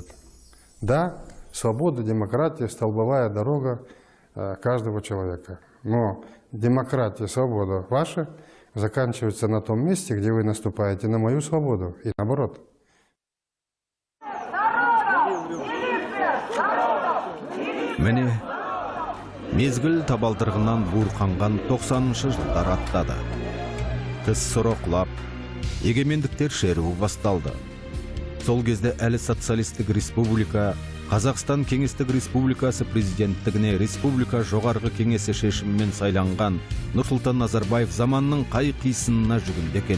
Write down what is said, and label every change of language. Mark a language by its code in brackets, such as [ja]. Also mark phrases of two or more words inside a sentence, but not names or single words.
[ru] Да, свобода, демократия – столбовая дорога каждого человека. Но демократия, свобода ваша заканчивается на том месте, где вы наступаете на мою свободу, и наоборот. [kk] Міне, мезгіл табалдырғынан буырқанған 90-шы жылдар аттады. КСР құлап, егемендіктер шеруі басталды. Сол кезде әлі социалистік республика, Қазақстан Кеңестік Республикасы президенттігіне республика жоғарғы кеңесі шешімімен сайланған Нұрсұлтан Назарбаев заманның қай қисынына жүгінді екен.